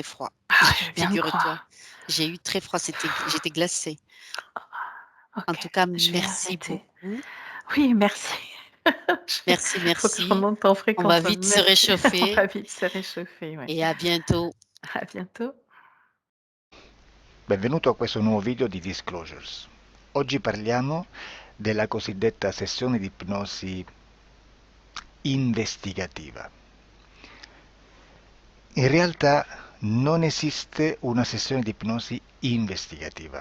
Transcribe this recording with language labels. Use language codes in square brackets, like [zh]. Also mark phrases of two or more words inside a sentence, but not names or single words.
[fr] Ah, je viens de figure-toi. croire. J'ai eu très froid, j'étais glacée. En OK, tout cas, je vais merci arrêter. beaucoup. Oui, merci. Merci, Faut que je merci. remonte en On va fréquence, vite se merci. On réchauffer va vite se réchauffer, ouais. et à bientôt. À bientôt. [it] Benvenuto a questo nuovo video di Disclosures. Oggi parliamo della cosiddetta sessione di ipnosi investigativa. In realtà non esiste una sessione di ipnosi investigativa.